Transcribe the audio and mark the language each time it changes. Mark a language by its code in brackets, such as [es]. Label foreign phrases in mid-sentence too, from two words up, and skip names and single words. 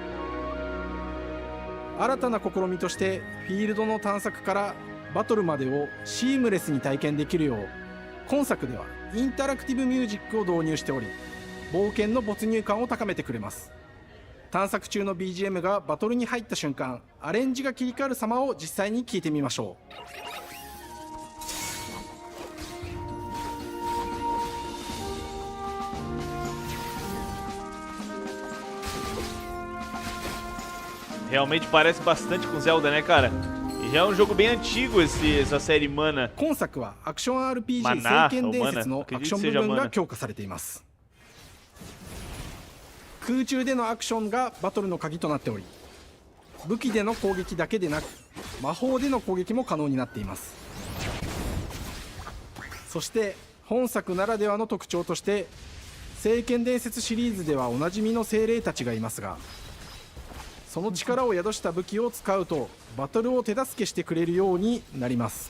[ja] 新たな試みとしてフィールドの探索からバトルまでをシームレスに体験できるよう、今作ではインタラクティブミュージックを導入しており、冒険の没入感を高めてくれます。探索中の BGM がバトルに入った瞬間、アレンジが切り替わる様を実際に聞いてみましょう。 [pt] Realmente parece bastante com Zelda, né, cara? E já é um jogo bem antigo essa série Mana. [ja] 今作はアクション RPG 聖 [pt] Maná, [ja] 剣 [pt] ou [ja] 伝 [pt] Mana, [ja] 説のア [pt] acredito [ja] クショ [pt] que [ja] ン部 [pt] seja [ja] 分が [pt] Mana. [ja] 強化されています。空中でのアクションがバトルの鍵となっており、武器での攻撃だけでなく魔法での攻撃も可能になっています。そして本作ならではの特徴として聖剣伝説シリーズではおなじみの精霊たちがいますが、その力を宿した武器を使うとバトルを手助けしてくれるようになります。